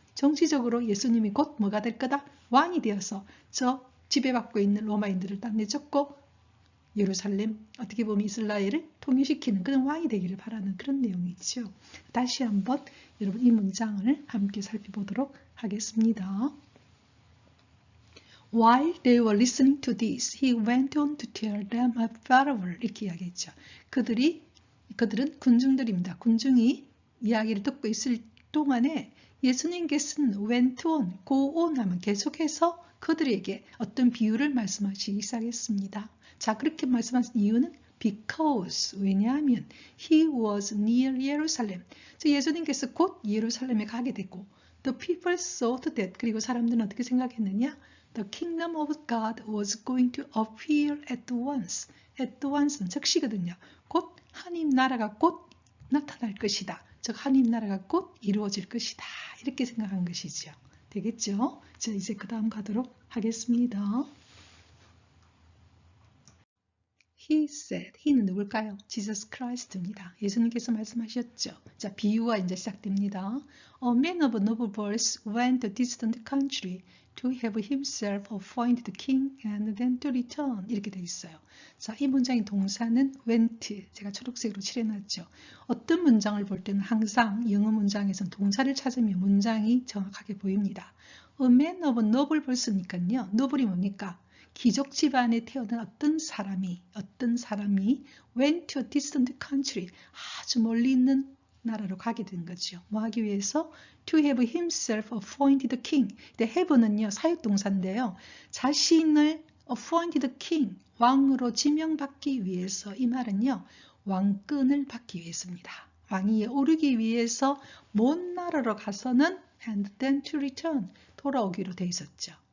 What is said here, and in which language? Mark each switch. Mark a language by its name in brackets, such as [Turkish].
[Korean] 정치적으로 예수님이 곧 뭐가 될 거다? 왕이 되어서 저 지배받고 있는 로마인들을 딱 내쫓고 예루살렘, 어떻게 보면 이스라엘을 통일시키는 그런 왕이 되기를 바라는 그런 내용이죠. 다시 한번 여러분 이 문장을 함께 살펴보도록 하겠습니다. [English] While they were listening to this, he went on to tell them a parable. [Korean] 이렇게 이야기했죠. 그들은 군중들입니다. 군중이 이야기를 듣고 있을 동안에 예수님께서는 went on, go on 하면 계속해서 그들에게 어떤 비유를 말씀하시기 시작했습니다. 자, 그렇게 말씀하신 이유는 because, 왜냐하면 [English] he was near Jerusalem. [Korean] 예수님께서 곧 예루살렘에 가게 됐고 [English] the people thought that, [Korean] 그리고 사람들은 어떻게 생각했느냐? [English] The kingdom of God was going to appear at once. [Korean] At once는 즉시거든요. 곧 하나님 나라가 곧 나타날 것이다. 즉 하나님 나라가 곧 이루어질 것이다. 이렇게 생각한 것이죠. 되겠죠? 자, 이제 그 다음 가도록 하겠습니다. He said, he는 누굴까요? Jesus Christ입니다. 예수님께서 말씀하셨죠. 자, 비유가 이제 시작됩니다. [English] A man of noble birth went to a distant country. to have himself appointed king and then to return [Korean] 이렇게 돼 있어요. 자, 이 문장의 동사는 went 제가 초록색으로 칠해놨죠. 어떤 문장을 볼 때는 항상 영어 문장에서는 동사를 찾으면 문장이 정확하게 보입니다. A man of noble birth니까요. noble이 뭡니까? 귀족 집안에 태어난 어떤 사람이 [English] went to a distant country [Korean] 아주 멀리 있는 나라로 가게 된 거죠. 뭐 하기 위해서? [English] To have himself appointed king. [Korean] have는요 사역동사인데요. 자신을 appointed king, 왕으로 지명받기 위해서 이 말은요 왕권을 받기 위해서입니다. 왕위에 오르기 위해서 먼 나라로 가서는 [English] and then to return, [Korean] 돌아오기로 돼 있었죠.